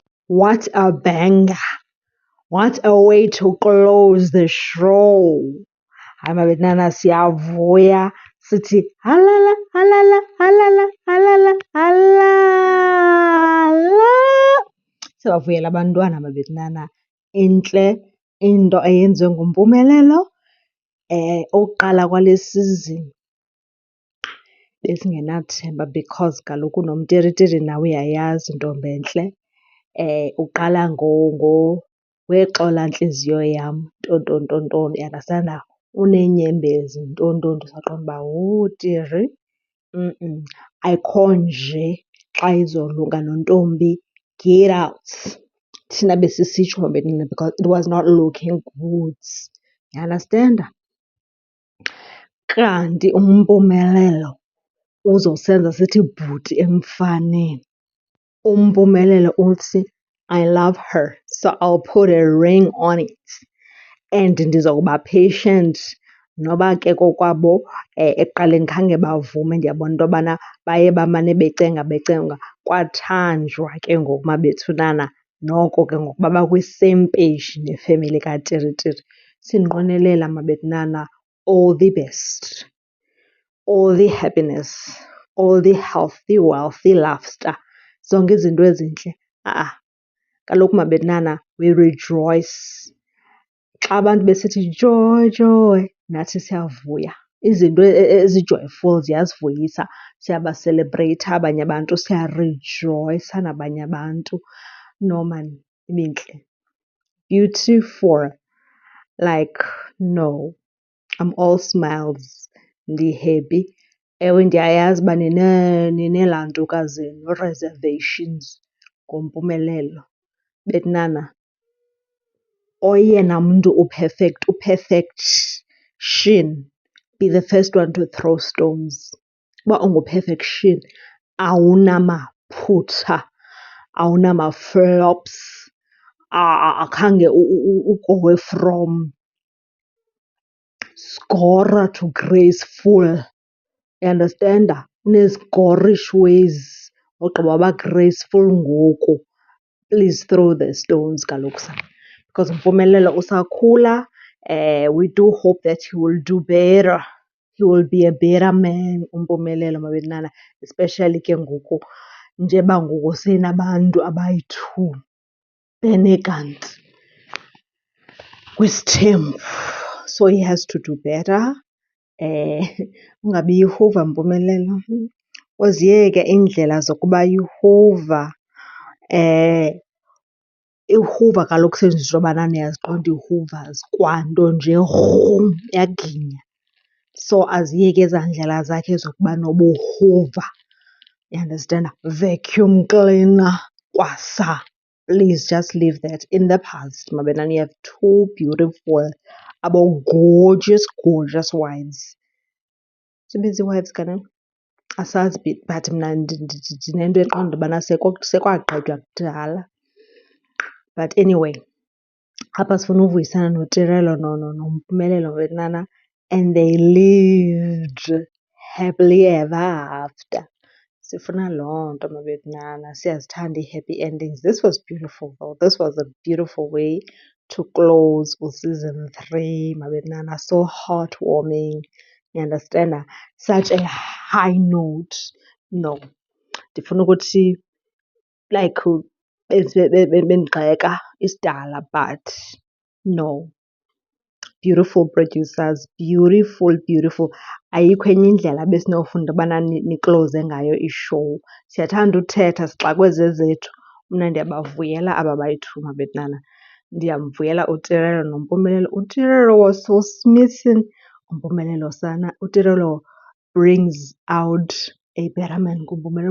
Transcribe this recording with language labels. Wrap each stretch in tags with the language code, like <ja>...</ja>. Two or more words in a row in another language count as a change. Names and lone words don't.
<en>What a banger. What a way to close the show.</en> <xh>Hayi mabetnana siyavuya sithi halala halala halala halala halala. Siyabavuyela abantwana mabetnana. Intle into eyenziwe nguMpumelelo. Ukuqala kwale season besingenathemba because kaloku nomtiritiri nawe uyayazi ntombentle. Uqala wexola ntliziyo yam ntontontonton, uyandastanda, uneenyembezi ntonton. Saqonda uba tiri, ayikho nje xa izolunga nontombi,</xh> <en>get out.</en> <xh>Thina besisitsho mabetnana</xh> <en>because it was not looking good,</en> <xh>uyandastenda. Kanti uMpumelelo uzosenza sithi bhuti emfaneni. uMpumelelo uthi,</xh> <en>I love her, so I'll put a ring on it.</en> <xh>And ndiza kuba patient noba ke kokwabo ekuqaleni khange bavume. Ndiyabona into yobana baye bamane becenga kwathanjwa ke ngoku mabethunana, noko ke ngoku baba kwi-same page nefemeli katiritiri. Sindinqwenelela mabetnana</xh> <en>all the best, all the happiness, all the healthy, wealthy laughter.</en> <xh>Zonke izinto ezintle. Kaloku mabetnana,</xh> <en>we rejoice.</en> <xh>Xa abantu besithi joy, joy, nathi siyavuya. Izinto ezi-joyful ziyasivuyisa. Siyabaselebreyitha abanye abantu, siyarejoyisa nabanye abantu. No man, ibintle.</xh> <en>Beautiful. Like, no. I'm all smiles.</en> <xh>Ndi-happy. Ewe, ndiyayazi uba ninelaa ntokazi zenu, reservations ngoMpumelelo. Betnana, oyena mntu uperfection,</xh> <en>be the first one to throw stones.</en> <xh>Uba ungu-perfection, awunamaphutha, awunama-flops, akhange ugowe</xh> <en>from scorer to graceful.</en> <xh>Uyandastenda? Une-score-ish ways ogqiba waba graceful ngoku.</xh> <en>Please throw the stones</en> <xh>kaloku sana. Because uMpumelelo usakhula.</xh> <en>We do hope that he will do better. He will be a better man,</en> <xh>uMpumelelo mabetnana. Especially ke ngoku njeba ngoku senabantu abayi-2 beneganti kwisithembu.</xh> <en>So he has to do better.</en> <xh>Ungabi yihuva Mpumelelo. Uziyeke iindlela zokuba yihuva. Ihuva kaloku senditsho ubana niyaziqonda ii-hoovers, kwanto nje iyaginya. So aziyeke ezaa ndlela zakhe zokuba nobuhuva. Uyandastenda?</xh> <en>Vacuum cleaner</en> <xh>kwasa.</xh> <en>Please just leave that in the past mabetnana. You have 2 beautiful, gorgeous, gorgeous wives.</en> <xh>Zibizi ii-wives kanene? Asazi but mna ndinento eqonda ubana sekwagqitywa kudala.</xh> <en>But anyway,</en> <xh>apha sifuna uvuyisana noTirelo noMpumelelo mabetnana.</xh> <en>And they lived happily ever after.</en> <xh>Sifuna loo nto mabetnana. Siyazithanda ii-happy endings.</xh> <en>This was beautiful though. This was a beautiful way to close season 3 mabetnana. So heartwarming. You understand? Such a high note. No.</en> <xh>Ndifuna ukuthi like bendigxeka isidala,</xh> <en>but no. Beautiful producers, beautiful.</en> <xh>Ayikho enye indlela besinofunda ubana nikloze ngayo ishow. Siyathanda uthetha sixakwe zezethu. Mna ndiyabavuyela aba bayi-2 mabetnana. Ndiyamvuyela uTirelo noMpumelelo.</xh> <en>uTirelo was so smitten. uTirelo brings out a better man kuMpumelelo.</en>